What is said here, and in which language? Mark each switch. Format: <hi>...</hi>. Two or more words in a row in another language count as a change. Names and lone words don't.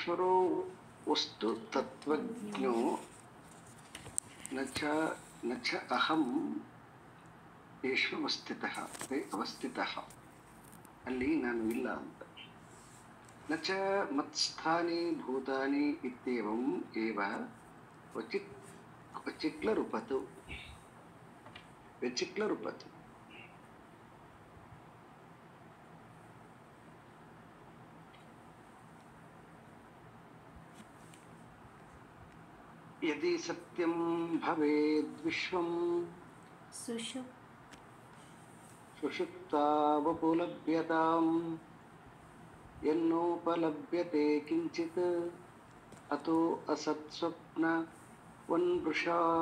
<sa>ಈಶ್ವರೋ ವಸ್ತು ತತ್ವಜ್ಞೋ ನ ಚ ಅಹಂ ಯೇಷ್ವಸ್ಥಿತಃ ಅವಸ್ಥಿತಃ,</sa> <kn>ಅಲ್ಲಿ ನಾನು ಇಲ್ಲ ಅಂತ.</kn> <sa>ನ ಚ ಮತ್ಸ್ಥಾನಿ ಭೂತಾನಿ ಇತ್ಯೇವಂ ಏವ ಕ್ವಚಿಕ್ಲರುಪತು ವ್ಯಚಿಕ್ಲರುಪತು. ಯದಿ ಸತ್ಯಂ ಭವೇದ್ ವಿಶ್ವಂ ಸುಷುಪ್ತಾವಪುಲಭ್ಯತಾಂ ಯನ್ನೋಪಲಭ್ಯತೆ ಕಿಂಚಿತ್ ಅತೋ ಅಸತ್ ಸ್ವಪ್ನ ವನ್ಮೃಷಾ.</sa>